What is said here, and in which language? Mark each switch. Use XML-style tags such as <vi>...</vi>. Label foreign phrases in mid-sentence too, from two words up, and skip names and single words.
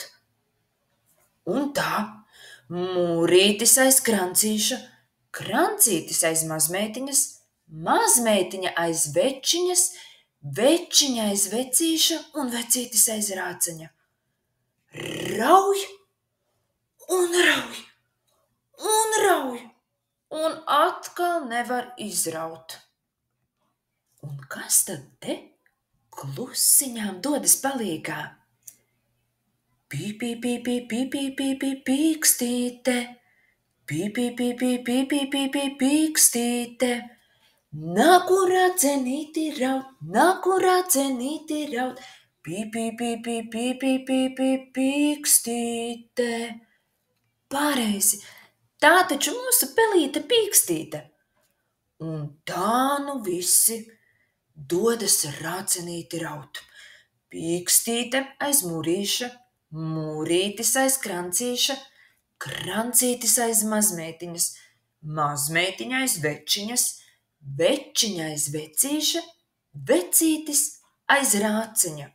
<lv>Un tā, mūrītis aiz krancīša, krancītis aiz mazmeitiņas, mazmeitiņa aiz večiņas, večiņa aiz vecīša un vecītis aiz rāceņa. Rauj, un atkal nevar izraut. Un kas tad te klusiņām dodas palīgā. Pī, pī, pī, pī, pī, pī, pī, pī, pīkstīte. Pī, pī, pī, pī, pī, pī, pī, pī, pīkstīte. Nāku racenīti raud, nāku racenīti raud. Pī, pī, pī, pī, pī, pī, pī, pī, pīkstīte. Pareizi, tā taču mūsu pelīte Pīkstīte. Un tā nu visi dodas racenīti raut. Pīkstīte aiz murīša, murītis aiz krancīša, krancītis aiz mazmeitiņas, mazmeitiņa aiz večiņas, večiņa aiz vecīša, vecītis aiz rāciņa.</lv>